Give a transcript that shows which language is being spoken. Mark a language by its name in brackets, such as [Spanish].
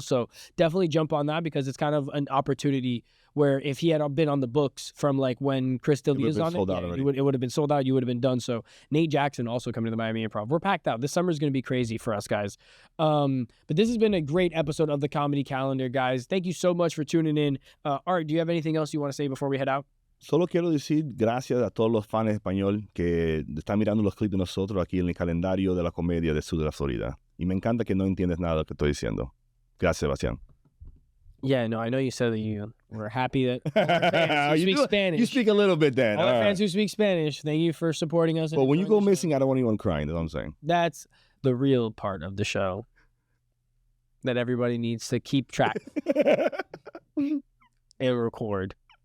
[English] So definitely jump on that because it's kind of an opportunity where if he had been on the books from when Chris D'Elia is on it, it would have been sold out. You would have been done. So Nate Jackson also coming to the Miami Improv. We're packed out. This summer is going to be crazy for us, guys. But this has been a great episode of the Comedy Calendar, guys. Thank you so much for tuning in. Art, do you have anything else you want to say before we head out? [Spanish] Solo quiero decir gracias a todos los fans de español que están mirando los clips de nosotros aquí en el calendario de la comedia del sur de la Florida. Y me encanta que no entiendes nada de lo que estoy diciendo. Gracias, Sebastian. [English] Yeah, no, I know you said that you were happy that all our fans who speak Spanish. You speak a little bit then. All our fans who speak Spanish, thank you for supporting us. But when you go missing, I don't want anyone crying. That's what I'm saying. That's the real part of the show that everybody needs to keep track and record.